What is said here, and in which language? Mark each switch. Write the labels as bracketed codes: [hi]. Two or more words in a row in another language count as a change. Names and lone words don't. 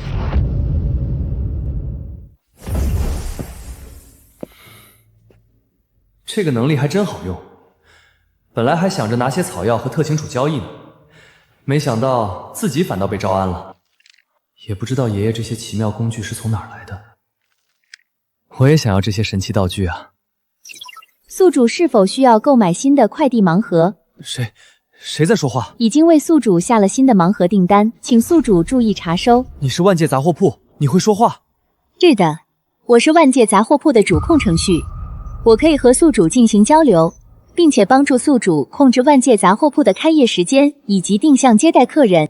[zh] 這個能力還真好用，本來還想着拿些草藥和特勤處交易呢，沒想到自己反倒被招安了。也不知道爺爺這些奇妙工具是從哪兒來的，我也想要這些神奇道具啊。宿主是否需要購買新的快遞盲盒？誰在說話？已經為宿主下了新的盲盒訂單，請宿主注意查收。你是萬界雜貨鋪，你會說話？是的，我是萬界雜貨鋪的主控程序，我可以和宿主進行交流，並且幫助宿主控制萬界雜貨鋪的開業時間以及定向接待客人。